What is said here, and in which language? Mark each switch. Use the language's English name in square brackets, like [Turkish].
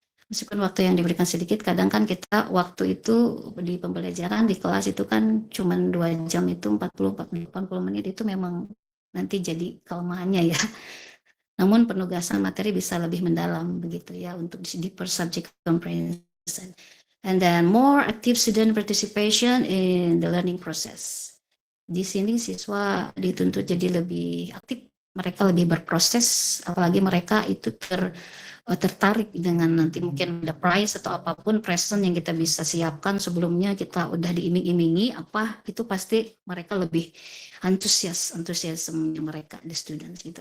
[Indonesian] Meskipun waktu yang diberikan sedikit, kadang kan kita waktu itu di pembelajaran di kelas itu kan cuma 2 jam, itu 40-80 menit, itu memang nanti jadi kelemahannya ya. Namun penugasan materi bisa lebih mendalam begitu ya untuk [English] deeper subject comprehension. And then more active student participation in the learning process. [Indonesian] Di sini siswa dituntut jadi lebih aktif, mereka lebih berproses, apalagi mereka itu tertarik dengan nanti mungkin ada prize atau apapun present yang kita bisa siapkan sebelumnya, kita udah diiming-imingi apa, itu pasti mereka lebih antusiasme mereka [English] the students [Indonesian] gitu.